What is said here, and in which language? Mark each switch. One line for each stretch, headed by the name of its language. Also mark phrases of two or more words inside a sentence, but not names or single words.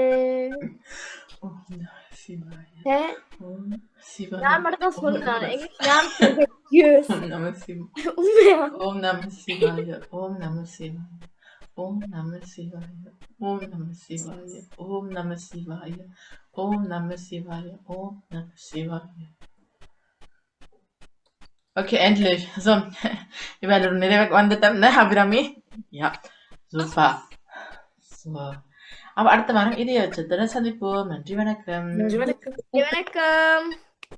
Tamil: ஹே, நான் மட்டும் தான் சொன்னேன். எங்க நான் confused. ஓம் நம சிவாய, உண்மையா? ஓம் நம சிவாய, ஓம் நம சிவாய, ஓம் நம சிவாய, ஓம் நம சிவாய, ஓம் நம சிவாய, ஓம் நம சிவாய, ஓம் நம சிவாய.
German: Okay, endlich. So, wir werden direkt வந்துட்டோம், ne, Abirami? Ja, super. So. Aber
Tamil: அடுத்த வாரம் இதே வச்சத்துல சந்திப்போம். நன்றி, வணக்கம். நன்றி, வணக்கம். வணக்கம்.